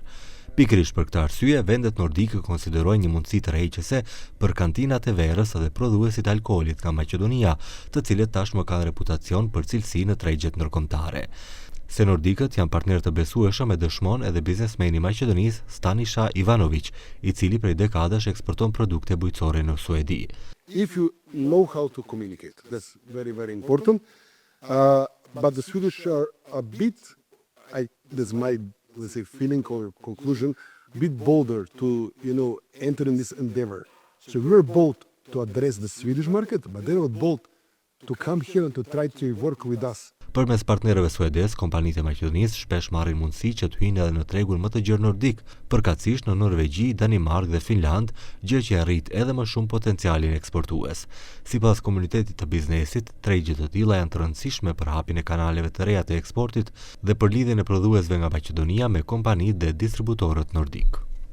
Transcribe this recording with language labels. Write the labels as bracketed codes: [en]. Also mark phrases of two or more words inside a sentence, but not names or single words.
[sq] Pikërisht për këtë arsye, vendet nordike konsiderojnë një mundësi tërheqëse për kantinat e verës dhe prodhuesit e alkoolit nga Maqedonia, të cilët tashmë kanë reputacion për cilësi në tregjet ndërkombëtare. Se nordikët janë partnerë të besueshëm e dëshmon edhe biznesmeni i Maqedonisë Stanisha Ivanović, i cili prej dekadash eksporton produkte bujqësore në Suedi. [en] If you know how to communicate, that's very, very important. But the Swedish are a bit, that's my, let's say, feeling or conclusion, a bit bolder to, enter in this endeavor. So we were bold to address the Swedish market, but they were bold to come here and to try to work with us. [sq] Përmes partnerëve suedez, kompanitë e Maqedonisë shpesh marrin mundësi që të hyjnë edhe në tregun më të gjerë nordik, përkatësisht në Norvegji, Danimark dhe Finland, gjë që arrit edhe më shumë potencialin eksportues. Sipas komunitetit të biznesit, tregje të tilla janë të rëndësishme për hapjen e kanaleve të reja të eksportit dhe për lidhjen e prodhuesve nga Maqedonia me kompanitë dhe distributorët nordik.